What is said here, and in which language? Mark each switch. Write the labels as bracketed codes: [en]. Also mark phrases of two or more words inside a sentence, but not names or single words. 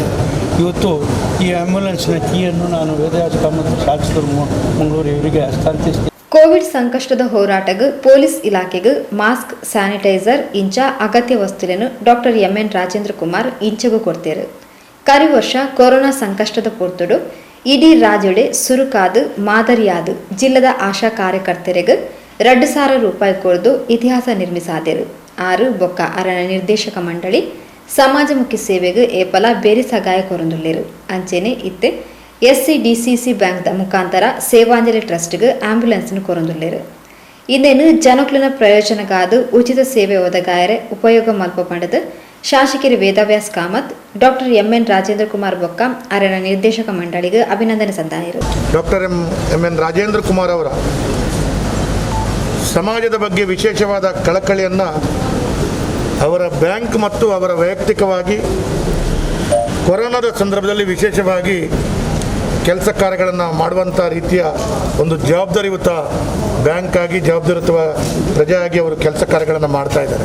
[kn] ಇವತ್ತು ಈ ಆ್ಯಂಬುಲೆನ್ಸ್ನ ಕೀಯನ್ನು ನಾನು ವೇದವ್ಯಾಸ್ ಕಾಮತ್ರ ಶಾಸಕರು ಮಂಗಳೂರು ಇವರಿಗೆ ಹಸ್ತಾಂತರಿಸ್ತೀನಿ. ಕೋವಿಡ್ ಸಂಕಷ್ಟದ ಹೋರಾಟಕ್ಕೆ ಪೊಲೀಸ್ ಇಲಾಖೆಗೆ [en] mask sanitizer [kn] ಇಂಚ ಅಗತ್ಯ ವಸ್ತುಗಳನ್ನು ಡಾಕ್ಟರ್ ಎಂ.ಎನ್. [tcy] ರಾಜೇಂದ್ರ ಕುಮಾರ್ ಇಂಚಗೂ ಕೊಡ್ತಾರೆ. ಕರಿ ವರ್ಷ ಕೊರೋನಾ ಸಂಕಷ್ಟದ ಪೊರ್ತುಡು ಇಡೀ ರಾಜ್ಯಡೆ ಸುರುಕಾದು ಮಾದರಿಯಾದ ಜಿಲ್ಲದ ಆಶಾ ಕಾರ್ಯಕರ್ತರಿಗೆ 2,000 ರೂಪಾಯಿ ಕೊಡ್ದು ಇತಿಹಾಸ ನಿರ್ಮಿಸಾದರು. 6 ಬೊಕ್ಕ ಅರಣ್ಯ ನಿರ್ದೇಶಕ ಮಂಡಳಿ ಸಮಾಜಮುಖಿ ಸೇವೆಗೆ ಏಪಲ ಬೇರೆ ಸಹಾಯ ಕೊರಂದುಳ್ಳೇರು. ಅಂಚೆನೆ ಇತ್ತೆ ಎಸ್ಸಿಡಿಸಿಸಿ ಬ್ಯಾಂಕ್ದ ಮುಖಾಂತರ ಸೇವಾಂಜಲಿ ಟ್ರಸ್ಟ್ಗೆ ಆಂಬ್ಯುಲೆನ್ಸ್ನು ಕೊರಂದುಳ್ಳೇರು. ಇನ್ನೇನು ಜನಕ್ಲಿನ ಪ್ರಯೋಜನಗಾದ ಉಚಿತ ಸೇವೆ ಒದಗಾಯರೆ ಉಪಯೋಗ ಮಲ್ಪ ಪಡೆದು ಶಾಸಕರು ವೇದವ್ಯಾಸ್ ಕಾಮತ್ ಡಾಕ್ಟರ್ ಎಂ.ಎನ್. ರಾಜೇಂದ್ರ ಕುಮಾರ್ ಬೊಕ್ಕ ಅರಣ್ಯ ನಿರ್ದೇಶಕ ಮಂಡಳಿಗೆ ಅಭಿನಂದನೆ ಸಂದಾಯರು. ಡಾಕ್ಟರ್ ಎಂ.ಎನ್. [kn] ರಾಜೇಂದ್ರ ಕುಮಾರ್ ಅವರ ಸಮಾಜದ ಬಗ್ಗೆ ವಿಶೇಷವಾದ ಕಳಕಳಿಯನ್ನು ಅವರ ಬ್ಯಾಂಕ್ ಮತ್ತು ಅವರ ವೈಯಕ್ತಿಕವಾಗಿ ಕೊರೋನಾದ ಸಂದರ್ಭದಲ್ಲಿ ವಿಶೇಷವಾಗಿ ಕೆಲಸ ಕಾರ್ಯಗಳನ್ನು ಮಾಡುವಂಥ ರೀತಿಯ ಒಂದು ಜವಾಬ್ದಾರಿಯುತ ಬ್ಯಾಂಕ್ ಆಗಿ ಜವಾಬ್ದಾರಿಯುತ ಪ್ರಜೆಯಾಗಿ ಅವರು ಕೆಲಸ ಕಾರ್ಯಗಳನ್ನು ಮಾಡ್ತಾ ಇದ್ದಾರೆ.